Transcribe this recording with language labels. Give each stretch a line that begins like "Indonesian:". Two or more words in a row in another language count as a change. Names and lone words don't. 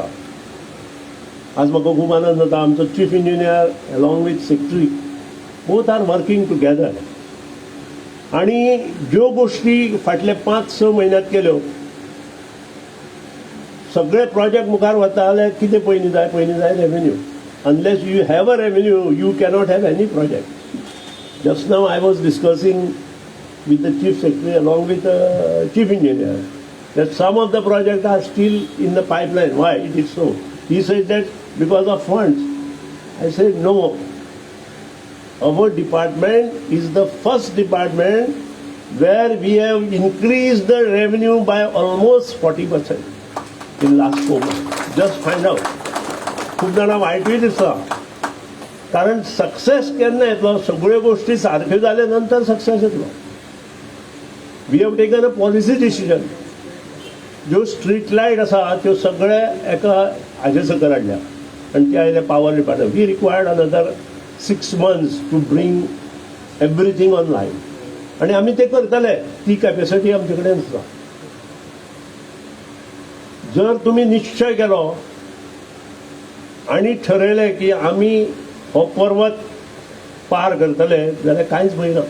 Konkani: आज म्हाका खूब आनंद जाता आमचो
English: chief engineer along with secretary both are working together.
Konkani: आणि ज्यो गोष्टी फाटले 5-6 म्हयन्यांत केल्यो, सगळे प्रोजेक्ट मुखार वता जाल्यार कितें पयलीं जाय रेव्हेन्यू.
English: unless you have a revenue you cannot have any project. just now I was discussing with the chief secretary along with the chief engineer that some of the projects are still in the pipeline. Why it is so? He said that because of funds. I said no. Our department is the first department where we have increased the revenue by almost 40% in last 4 months. Just find out.
Konkani: खूप जाणां वायटूय दिसता, कारण सक्सेस केन्ना येतलो, सगळ्यो गोष्टी सारक्यो जाल्या नंतर सक्सेस येतलो.
English: we have taken a policy decision.
Konkani: ज्यो
English: street light
Konkani: आसा त्यो सगळे एका हाजे सकयल हाडल्या आनी ते आयले
English: power department. we required another 6 months to bring everything online
Konkani: आणि आमी ते करतले. ती कॅपॅसिटी आमचे कडेन आसा. जर तुम्ही निश्चय केलो आणि ठरयलें की आमी हो पर्वत पार करतले जाल्यार कांयच भंय ना.